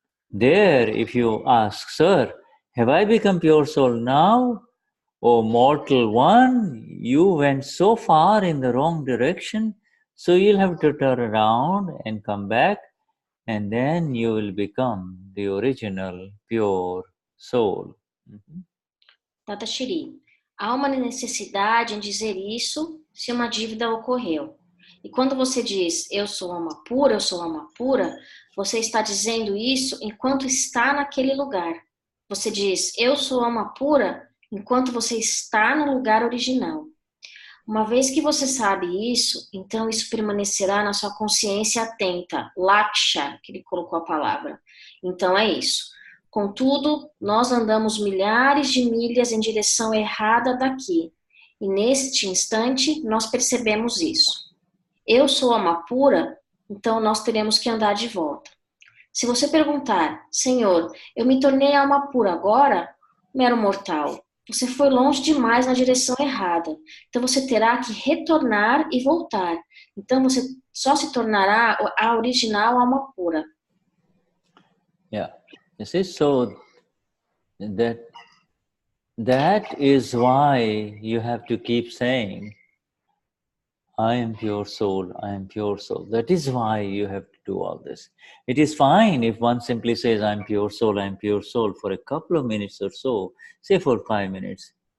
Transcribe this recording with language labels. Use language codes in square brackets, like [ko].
[en] There, if you ask, sir, have I become pure soul now? Oh, mortal one, you went so far in the wrong direction, so you'll have to turn around and come back, and then you will become the original pure soul. [pt] Dadashri, há uma necessidade em dizer isso se uma dívida ocorreu. E quando você diz eu sou alma pura, você está dizendo isso enquanto está naquele lugar. Você diz eu sou alma pura enquanto você está no lugar original. Uma vez que você sabe isso, então isso permanecerá na sua consciência atenta, Laksha, que ele colocou a palavra. Então é isso. Contudo, nós andamos milhares de milhas em direção errada daqui. E neste instante, nós percebemos isso. Eu sou alma pura, então nós teremos que andar de volta. Se você perguntar, Senhor, eu me tornei alma pura agora? Mero mortal, você foi longe demais na direção errada. Então você terá que retornar e voltar. Então você só se tornará a original alma pura. [en] Yeah. You see, so that is why you have to keep saying, I am pure soul, I am pure soul. That is why you have to do all this. It is fine if one simply says, I am pure soul for a couple of minutes or so, say for 5 minutes.